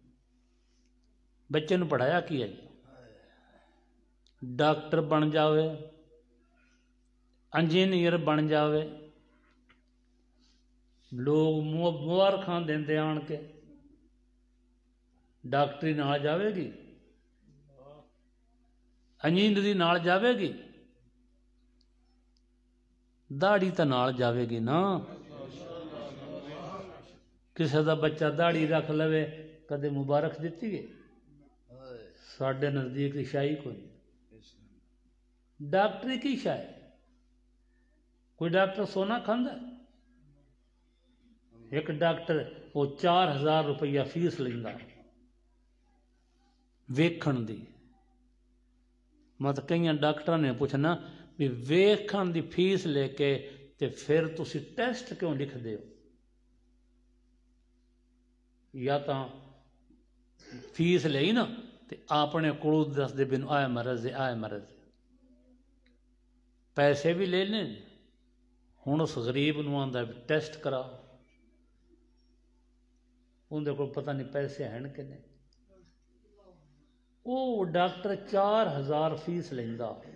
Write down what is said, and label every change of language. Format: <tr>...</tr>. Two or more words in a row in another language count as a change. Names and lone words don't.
<pa>بچے نو پڑھایا کی ہے؟ ڈاکٹر بن جاوے، انجینئر بن جاوے، لوگ مبارکاں دیندے آن کے. ڈاکٹری نال جاوے گی، انجینئری نال جاوے گی، داڑھی تے نال جاوے گی نا. کسے دا بچہ داڑھی رکھ لوے کدے مبارک دیتی ہے؟ ساڈے نزدیک شاہی کوئی نہیں. ڈاکٹری کی شاہ ہے؟ کوئی ڈاکٹر سونا کھاندا ہے؟ ایک ڈاکٹر وہ 4000 روپیہ فیس لیندا ویکھن دی. مت کئی ڈاکٹر نے پوچھنا بھی ویکھن دی فیس لے کے تے پھر تسی ٹیسٹ کیوں لکھ دے ہو؟ یا تا فیس لئی نا تے اپنے کولو دس دے بن آئے مرض ہے آئے مرض ہے. پیسے بھی لے لیں. ہن اس غریب نو آندا ٹیسٹ کرا، اندر کو پتہ نہیں پیسے ہیں کہ نہیں. وہ ڈاکٹر 4000 فیس لیندا.</pa>